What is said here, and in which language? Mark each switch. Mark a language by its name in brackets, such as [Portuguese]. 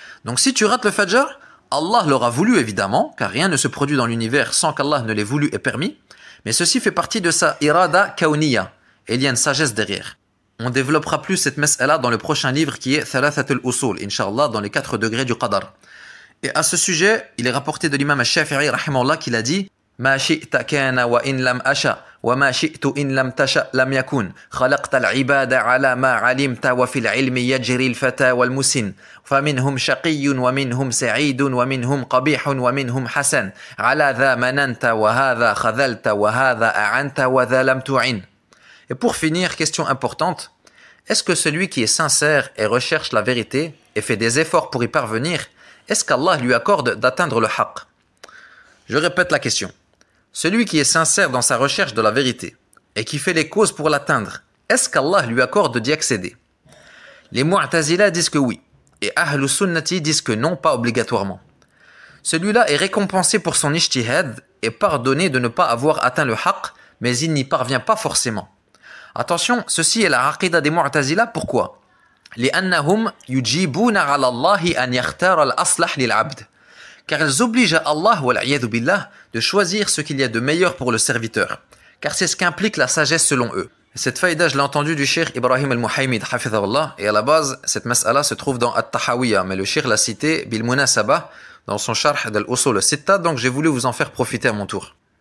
[French] Donc si tu rates le Fajr, Allah l'aura voulu évidemment, car rien ne se produit dans l'univers sans qu'Allah ne l'ait voulu et permis. Mais ceci fait partie de sa Irada Kawniyya. Et il y a une sagesse derrière. On développera plus cette mas'ala dans le prochain livre qui est Thalathatul Usul, Inch'Allah, dans les 4 degrés du Qadar. Et à ce sujet, il est rapporté de l'imam al-Shafi'i rahimahullah qu'il a dit [Arabic] ما شئت كان وإن لم أشأ وما شئت إن لم تشأ لم يكن خلقت العباد على ما علمت وفي العلم يجري الفتى والمسن فمنهم شقي ومنهم سعيد ومنهم قبيح ومنهم حسن على ذا مننت وهذا خذلت وهذا أعنت وذا لم تعن. [French] Et pour finir, question importante, est-ce que celui qui est sincère et recherche la vérité et fait des efforts pour y parvenir, est-ce qu'Allah lui accorde d'atteindre le haqq? Je répète la question. Celui qui est sincère dans sa recherche de la vérité et qui fait les causes pour l'atteindre, est-ce qu'Allah lui accorde d'y accéder? Les Mu'tazila disent que oui, et Ahlus Sunnati disent que non, pas obligatoirement. Celui-là est récompensé pour son ijtihad et pardonné de ne pas avoir atteint le haqq, mais il n'y parvient pas forcément. Attention, ceci est la aqida des Mu'tazila, pourquoi? [Arabic] لأنهم يجيبون على الله أن يختار الأصلح للعبد. [French] Car elles obligent à Allah, wal'iyadhu billah, de choisir ce qu'il y a de meilleur pour le serviteur. Car c'est ce qu'implique la sagesse selon eux. Et cette faïda, je l'ai entendu du Cheikh Ibrahim al-Muhaymid, hafidhahullah, et à la base, cette mas'ala se trouve dans At-Tahawiyya, mais le Cheikh l'a cité bil munasaba dans son sharh d'Al-Usul al-Sitta, donc j'ai voulu vous en faire profiter à mon tour.